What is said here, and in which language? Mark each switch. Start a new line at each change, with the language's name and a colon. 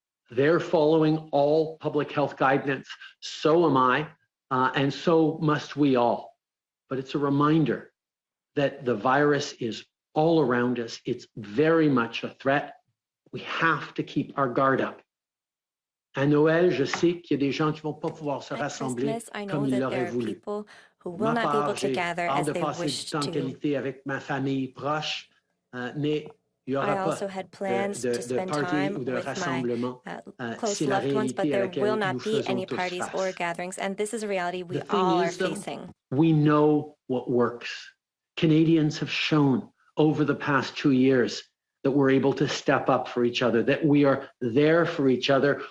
English: They're following all public health guidance. So am I, and so must we all. But it's a reminder that the virus is all around us. It's very much a threat. We have to keep our guard up.
French: À Noël, je sais qu'il y a des gens qui vont pas pouvoir se rassembler comme ils l'auraient voulu.
English: Who will not be able to gather as they wish to.
French: Avec ma famille proche, mais il y aura
English: I also had plans to spend time with my close loved ones, but there will not be any parties or gatherings, and this is a reality we all are facing. We know what works. Canadians have shown over the past 2 years that we're able to step up for each other, that we are there for each other.